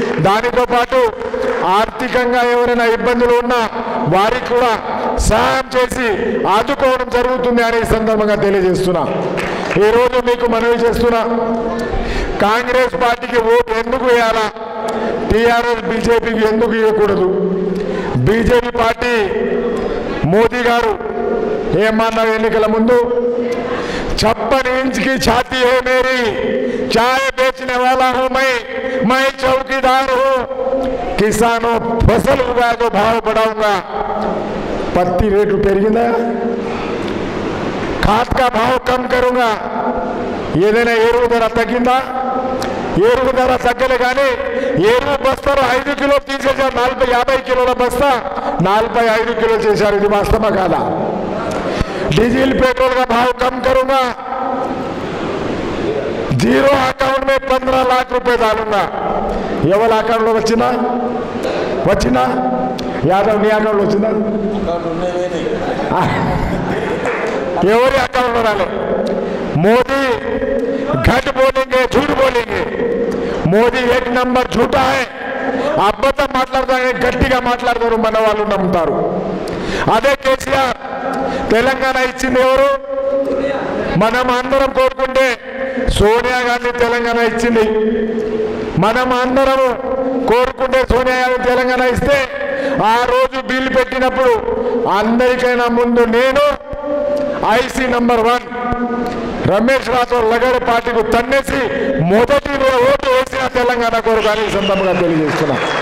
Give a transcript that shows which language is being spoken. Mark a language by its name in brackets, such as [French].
[Telugu] దానితో పాటు ఆర్థికంగా ఎవరైనా ఇబ్బందులు ఉన్నా వారికి కూడా సహాయం చేసి ఆదుకోవడం జరుగుతుంది అని ఈ సందర్భంగా తెలియజేస్తున్నా. ఈరోజు మీకు మనవి చేస్తున్నా, కాంగ్రెస్ పార్టీకి ఓటు ఎందుకు వేయాలా, టీఆర్ఎస్ బీజేపీకి ఎందుకు ఇవ్వకూడదు? బీజేపీ పార్టీ మోదీ గారు ఏమన్నారు ఎన్నికల ముందు? [Hindi] 56 इंच की छाती है मेरी, चाय बेचने वाला हूं मैं चौकीदार हूं, किसानों फसल उगाए तो भाव बढ़ाऊंगा. [Telugu] पत्ती रेट पेरिगिंदा, [Hindi] खाद का भाव कम करूंगा. [Telugu] ఏదైనా ఎరువు ధర తగ్గిందా? ఎరువు ధర తగ్గలే కానీ ఎరువు బస్తాలు 5 కిలోలు తీసేశారు. 50 కిలోల బస్తా 45 కిలోలు చేశారు. ఇది వాస్తవమా కాదా? [Hindi] डीजल पेट्रोल का भाव कम करूंगा. जीरो अकाउंट में 15 लाख रुपए डालूंगा. [Telugu] ఎవరి అకౌంట్లో వచ్చినా యాదవ్ నీ అకౌంట్లో వచ్చిందా? ఎవరి అకౌంట్లో రాలే. [Hindi] మోదీ घट बोलेंगे झूठ बोलेंगे. మోదీ एक नंबर झूठा है. [Telugu] అబద్ధం మాట్లాడతారు, గట్టిగా మాట్లాడతారు, మన వాళ్ళు నమ్ముతారు. అదే కేసీఆర్ తెలంగాణ ఇచ్చింది ఎవరు? మనం అందరం కోరుకుంటే సోనియా గాంధీ తెలంగాణ ఇచ్చింది. మనం అందరం కోరుకుంటే సోనియా గాంధీ తెలంగాణ ఇస్తే ఆ రోజు బిల్లు పెట్టినప్పుడు అందరికైనా ముందు నేను ఐసీ నంబర్ 1 రమేష్ రాథోడ్ లగడ పార్టీకు తన్నేసి మొదటి ఓటు వేసిన తెలంగాణ కోరుకు అని సందర్భంగా తెలియజేస్తున్నా.